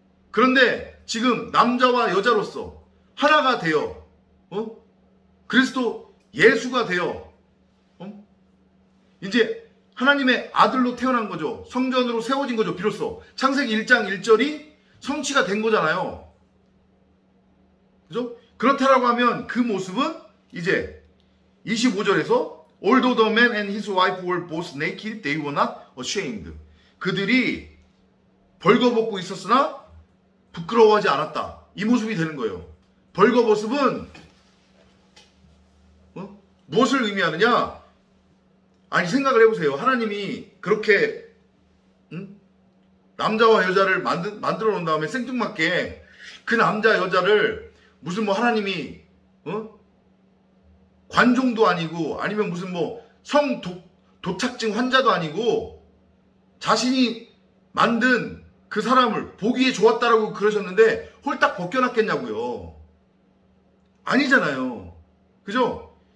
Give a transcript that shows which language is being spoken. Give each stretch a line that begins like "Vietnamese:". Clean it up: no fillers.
Korean: 그런데 지금 남자와 여자로서 하나가 되어 그리스도 예수가 되어 이제 하나님의 아들로 태어난 거죠. 성전으로 세워진 거죠. 비로소 창세기 1장 1절이 성취가 된 거잖아요. 그죠? 그렇다라고 하면 그 모습은 이제 25절에서
English: Although the man and his wife were both naked, they were not ashamed.
Korean: 그들이 벌거벗고 있었으나 부끄러워하지 않았다. 이 모습이 되는 거예요. 벌거벗음은 무엇을 의미하느냐? 아니 생각을 해보세요. 하나님이 그렇게 남자와 여자를 만들어 놓은 다음에 생뚱맞게 그 남자 여자를 무슨 뭐 하나님이 관종도 아니고 아니면 무슨 뭐 도착증 환자도 아니고 자신이 만든 그 사람을 보기에 좋았다라고 그러셨는데 홀딱 벗겨놨겠냐고요. 아니잖아요. 그죠?